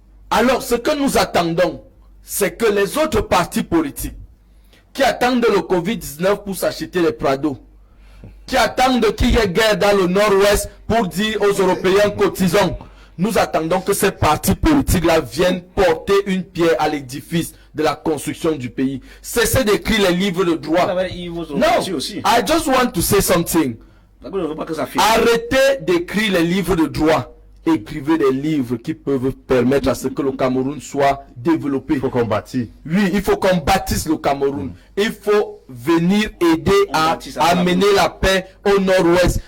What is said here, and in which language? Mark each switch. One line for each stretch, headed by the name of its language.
French: Alors, ce que nous attendons, c'est que les autres partis politiques qui attendent le Covid-19 pour s'acheter les Prado, qui attendent qu'il y ait guerre dans le nord-ouest pour dire aux Européens cotisons, nous attendons que ces partis politiques-là viennent porter une pierre à l'édifice de la construction du pays. Cessez d'écrire les livres de droit. Non,
English: I just want to say something.
French: Arrêtez d'écrire les livres de droit. Écrivez des livres qui peuvent permettre à ce que le Cameroun soit développé. Il faut qu'on bâtisse. Oui, il faut qu'on bâtisse le Cameroun. il faut venir aider à amener la paix au nord-ouest.